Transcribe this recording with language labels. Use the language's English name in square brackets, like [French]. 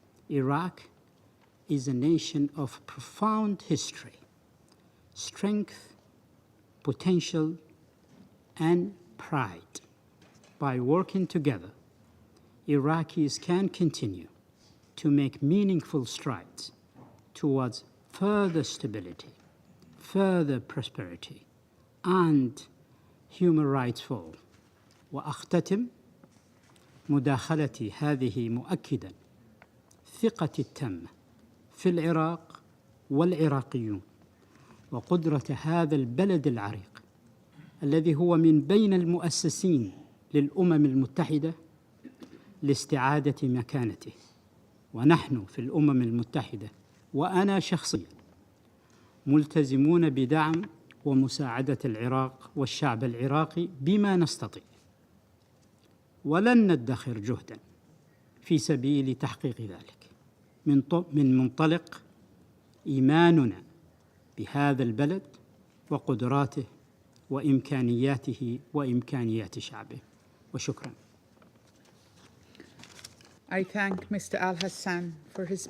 [English] Iraq is a nation of profound history, strength, potential, and pride. By working together, Iraqis can continue to make meaningful strides towards further stability, further prosperity, and human rights for all. [Arabic] وأختتم مداخلتي هذه مؤكداً ثقتي التامة في العراق والعراقيون وقدرة هذا البلد العريق الذي هو من بين المؤسسين للأمم المتحدة لاستعادة مكانته. ونحن في الأمم المتحدة وأنا شخصياً ملتزمون بدعم ومساعدة العراق والشعب العراقي بما نستطيع، ولن ندخر جهداً في سبيل تحقيق ذلك من منطلق إيماننا بهذا البلد وقدراته وإمكانياته وإمكانيات شعبه. وشكراً. [English] I thank Mr. Al Hassan for his brief